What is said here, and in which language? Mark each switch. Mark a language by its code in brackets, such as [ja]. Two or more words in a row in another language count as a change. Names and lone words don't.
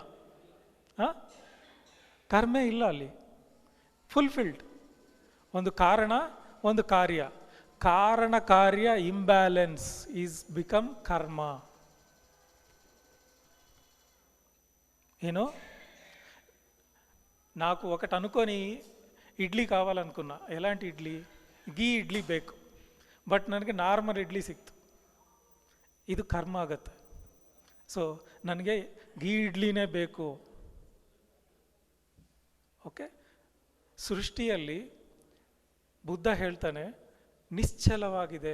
[kn] ಹಾಂ, ಕರ್ಮೇ ಇಲ್ಲ ಅಲ್ಲಿ. ಫುಲ್ಫಿಲ್ಡ್. ಒಂದು ಕಾರಣ, ಒಂದು ಕಾರ್ಯ. ಕಾರಣ ಕಾರ್ಯ [en] imbalance is become [kn] ಕರ್ಮ. ಏನು, [te] నాకు ఒకటి అనుకొని ఇడ్లీ కావాలనుకున్నా. ఎలాంటి ఇడ్లీ? [kn] ಗೀ ಇಡ್ಲಿ ಬೇಕು, ಬಟ್ ನನಗೆ ನಾರ್ಮಲ್ ಇಡ್ಲಿ ಸಿಕ್ತು. ಇದು ಕರ್ಮ ಆಗತ್ತೆ. ಸೊ ನನಗೆ ಗೀ ಇಡ್ಲಿನೇ ಬೇಕು. ಓಕೆ, ಸೃಷ್ಟಿಯಲ್ಲಿ ಬುದ್ಧ ಹೇಳ್ತಾನೆ ನಿಶ್ಚಲವಾಗಿದೆ.